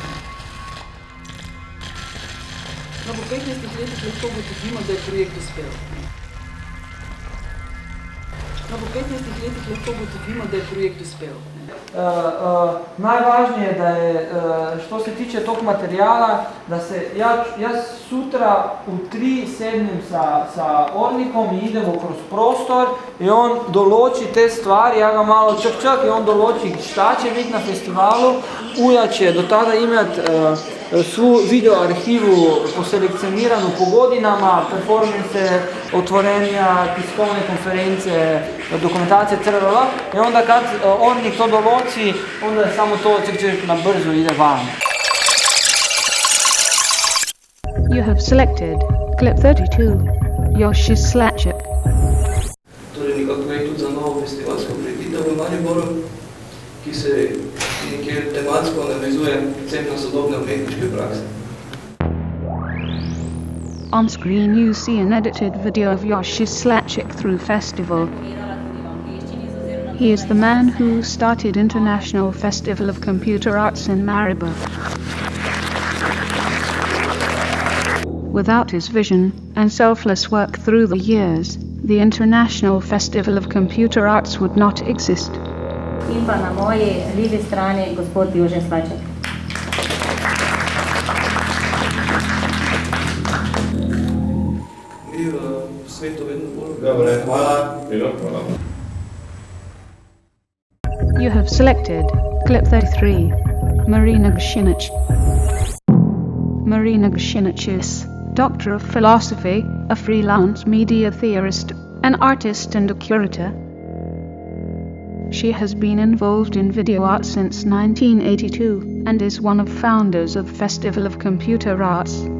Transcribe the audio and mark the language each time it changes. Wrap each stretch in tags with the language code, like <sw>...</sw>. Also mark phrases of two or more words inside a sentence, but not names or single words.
<sl>No, po 15 letih lahko ugotovimo, da je projekt uspel. No, po 15 letih lahko ugotovimo, da je projekt uspel.</sl> <hr>Najvažnije, da je, što se tiče tog materijala, da se, jaz sutra u 3 sednem sa Ornikom i idemo kroz prostor i on določi te stvari, ja ga malo čak i on določi šta će biti na festivalu, uja će do tada imati svu video arhivu poselekcioniranu po godinama, performance, otvorenja, tiskovne konference, dokumentacije, crvela, i onda kad Ornik to določi, onda je samo to na brzo ide van.</hr> <en>You have selected clip 32, Yoshi Slachik.</en> <sl>Torej nekako gre tudi za novo festivalsko prireditev v Mariboru, ki se nekje tematsko navezuje predvsem na sodobne umetniške prakse.</sl> <en>On screen you see an edited video of Yoshi Slachik through festival. He is the man who started International Festival of Computer Arts in Maribor. Without his vision and selfless work through the years, the International Festival of Computer Arts would not exist.</en> <sl>In pa na moji levi strani gospod Jože Slaček. Mi v svetu vedno bolj... Dobre, hvala. Hvala.</sl> <en>You have selected clip 33, Marina Gshinic. Marina Gshinic is Doctor of Philosophy, a freelance media theorist, an artist and a curator. She has been involved in video art since 1982 and is one of founders of Festival of Computer Arts.</en>